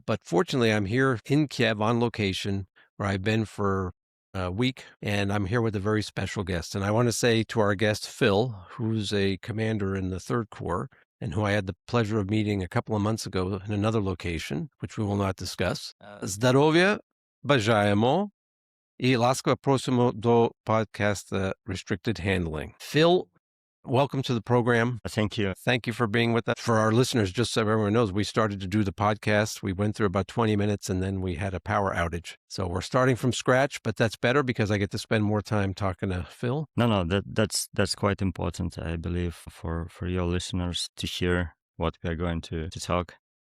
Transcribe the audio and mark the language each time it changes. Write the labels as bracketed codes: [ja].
[en] But fortunately, I'm here in Kyiv on location where I've been for a week, and I'm here with a very special guest. And I want to say to our guest, Phil, who's a commander in the 3rd Corps, and who I had the pleasure of meeting a couple of months ago in another location, which we will not discuss. [uk] Здоров'я бажаємо. І ласкаво просимо до подкаста Restricted Handling. [en] Phil, welcome to the program. Thank you. Thank you for being with us. For our listeners, just so everyone knows, we started to do the podcast. We went through about 20 minutes and then we had a power outage. So we're starting from scratch, but that's better because I get to spend more time talking to Phil. That's quite important, I believe, for your listeners to hear what we are going to talk.